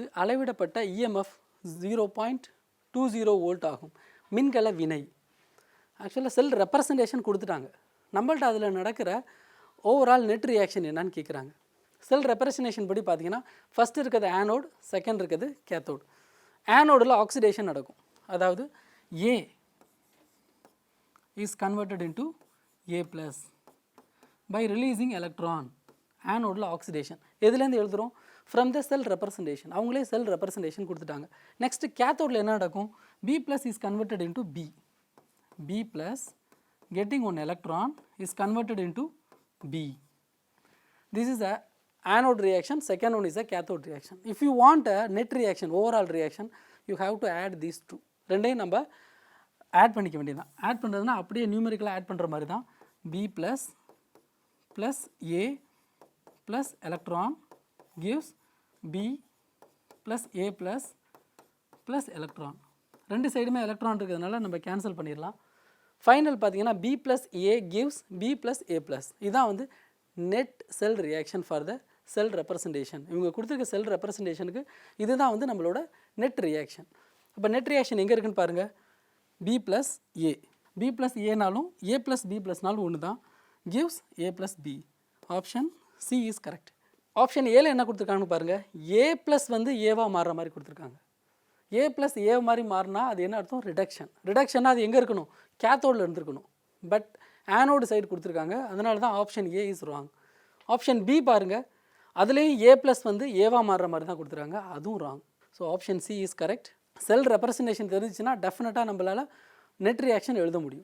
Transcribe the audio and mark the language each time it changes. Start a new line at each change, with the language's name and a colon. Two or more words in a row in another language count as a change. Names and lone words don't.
Tamil: அளவிடப்பட்ட EMF 0.20 வோல்ட் ஆகும். மின்கல வினை. ஆக்சுவலாக
English: cell representation
Tamil: கொடுத்துட்டாங்க, நம்மள்ட்ட அதில் நடக்கிற
English: overall net reaction
Tamil: என்னன்னு கேட்குறாங்க.
English: cell representation
Tamil: படி பார்த்தீங்கன்னா ஃபஸ்ட்டு இருக்கிறது ஆனோட், செகண்ட் இருக்கிறது கேத்தோட். ஆனோடில் ஆக்சிடேஷன் நடக்கும், அதாவது
English: A is converted into A plus by releasing electron.
Tamil: ஆனோடில் ஆக்சிடேஷன் எதுலேருந்து எழுதுகிறோம்,
English: from the cell representation.
Tamil: அவங்களே
English: cell representation
Tamil: கொடுத்துட்டாங்க. நெக்ஸ்ட்டு கேத்தோடில் என்ன நடக்கும்,
English: B plus is converted into B plus getting 1 electron is converted into B. This is a anode reaction, second one is a cathode reaction. If you want a net reaction, overall reaction, you have to add these two.
Tamil: ரெண்டையும் நம்ம ஆட் பண்ணிக்க வேண்டியதான். ஆட் பண்ணுறதுனா அப்படியே நியூமெரிக்கலாக ஆட் பண்ணுற மாதிரி தான்.
English: B plus plus A plus electron gives B plus A plus plus electron.
Tamil: ரெண்டு சைடுமே எலக்ட்ரான் இருக்கிறதுனால நம்ம கேன்சல் பண்ணிடலாம். ஃபைனல் பார்த்தீங்கன்னா
English: B plus A gives B plus A plus.
Tamil: இதுதான் வந்து
English: net cell reaction for the cell representation.
Tamil: இவங்க கொடுத்துருக்க செல் ரெப்ரசன்டேஷனுக்கு இதுதான் வந்து நம்மளோட
English: net reaction.
Tamil: அப்போ
English: net reaction
Tamil: எங்கே இருக்குன்னு பாருங்கள்,
English: B plus A. B plus
Tamil: Aனாலும்
English: A plus B
Tamil: plusனாலும் ஒன்று தான்,
English: gives A plus B. option C is correct.
Tamil: ஆப்ஷன் ஏல என்ன கொடுத்துருக்காங்கன்னு பாருங்கள், A plus வந்து ஏவாக மாறுற மாதிரி கொடுத்துருக்காங்க.
English: A plus A
Tamil: மாதிரி மாறினா அது என்ன அர்த்தம், ரிடக்ஷன். ரிடக்ஷன்னா அது எங்கே இருக்கணும், கேத்தோடில் இருந்துருக்கணும். பட் ஆனோடு சைடு கொடுத்துருக்காங்க, அதனால தான்
English: option A is wrong.
Tamil: ஆப்ஷன் பி பாருங்கள், அதுலேயும்
English: A plus
Tamil: வந்து ஏவாக மாறுற மாதிரி தான் கொடுத்துருக்காங்க, அதுவும் ராங்.
English: so option C is correct.
Tamil: செல் ரெப்ரசன்டேஷன் தெரிஞ்சுன்னா டெஃபினட்டாக நம்மளால்
English: net reaction
Tamil: எழுத முடியும்.